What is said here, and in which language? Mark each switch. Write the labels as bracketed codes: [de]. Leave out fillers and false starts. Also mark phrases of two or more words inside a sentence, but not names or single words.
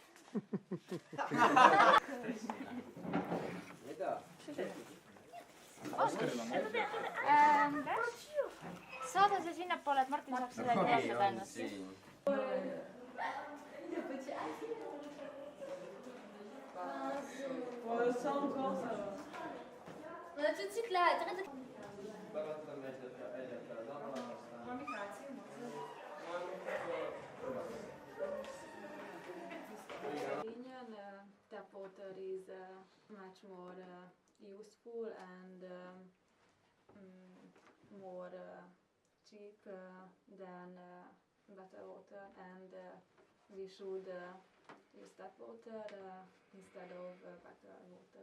[et] saada see sinnapoole, et Martin saaks selle teostada ennast. [fr] On a tout de suite là, [en] tap water is much more useful and more cheap than better water, and we should use tap water instead of better water.